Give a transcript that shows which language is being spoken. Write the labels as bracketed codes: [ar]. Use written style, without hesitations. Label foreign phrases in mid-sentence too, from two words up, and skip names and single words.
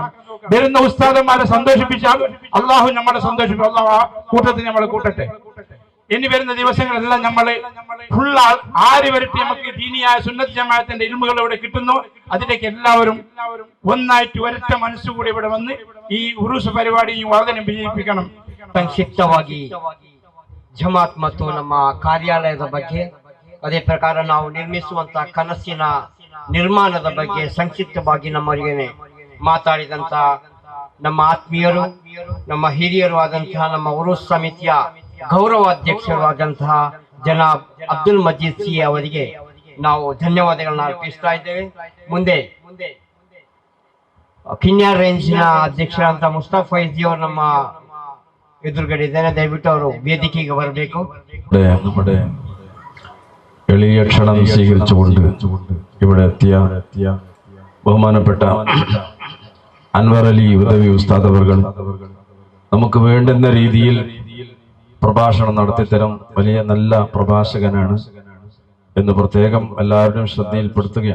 [ml] വരുന്ന ഉസ്താദന്മാരെ സന്തോഷിപ്പിച്ചാൽ അള്ളാഹു നമ്മളെ സന്തോഷിപ്പിക്കും. അള്ളാഹു ആ കൂട്ടത്തിൽ നമ്മളെ കൂട്ടട്ടെ. ഇനി വരുന്ന ദിവസങ്ങളെല്ലാം നമ്മളെ ഫുൾ ആര് വരട്ടി നമുക്ക് ദീനിയായ സുന്നത്ത് ജമാഅത്തിന്റെ ഇൽമുകൾ ഇവിടെ കിട്ടുന്നു. അതിലേക്ക് എല്ലാവരും ഒന്നായിട്ട് ഒരൊറ്റ മനസ്സുകൂടി ഇവിടെ വന്ന് ഈ ഉറൂസ് പരിപാടിയും വളരെ വിജയിപ്പിക്കണം. [kn] ಸಂಕ್ಷಿಪ್ತವಾಗಿ ಜಮಾತ್ ಮತ್ತು ನಮ್ಮ ಕಾರ್ಯಾಲಯದ ಬಗ್ಗೆ, ಅದೇ ಪ್ರಕಾರ ನಾವು ನಿರ್ಮಿಸುವಂತಹ ಕನಸಿನ ನಿರ್ಮಾಣದ ಬಗ್ಗೆ ಸಂಕ್ಷಿಪ್ತವಾಗಿ ನಮ್ಮವರಿಗೆ ಮಾತಾಡಿದಂತ ನಮ್ಮ ಆತ್ಮೀಯರು, ನಮ್ಮ ಹಿರಿಯರು ಆದಂತಹ ನಮ್ಮ ಉರುಸ್ ಸಮಿತಿಯ ಗೌರವ ಅಧ್ಯಕ್ಷರು ಆದಂತಹ ಜನಾಬ್ ಅಬ್ದುಲ್ ಮಜೀದ್ ಸಿ ಅವರಿಗೆ ನಾವು ಧನ್ಯವಾದಗಳನ್ನ ಅರ್ಪಿಸ್ತಾ ಇದ್ದೇವೆ. ಮುಂದೆ ಕಿನ್ಯಾರ್ ರೇಂಜ್ನ ಅಧ್ಯಕ್ಷರಾದಂತ ಮುಸ್ತಫಾ ಫೈಜಿ ಅವರು ನಮ್ಮ ಎದುರುಗಡೆ ಇದ್ದಾರೆ. ದಯವಿಟ್ಟು ಅವರು ವೇದಿಕೆಗೆ ಬರಬೇಕು. [ml] നമ്മുടെ എളിയ ക്ഷണം സ്വീകരിച്ചുകൊണ്ട് ഇവിടെ എത്തിയ ബഹുമാനപ്പെട്ട അൻവർ അലി ഉദവി ഉസ്താദ് അവർ നമുക്ക് വേണ്ടുന്ന രീതിയിൽ പ്രഭാഷണം നടത്തിത്തരം വലിയ നല്ല പ്രഭാഷകനാണ് എന്ന് പ്രത്യേകം എല്ലാവരുടെയും ശ്രദ്ധയിൽപ്പെടുത്തുകയാണ്.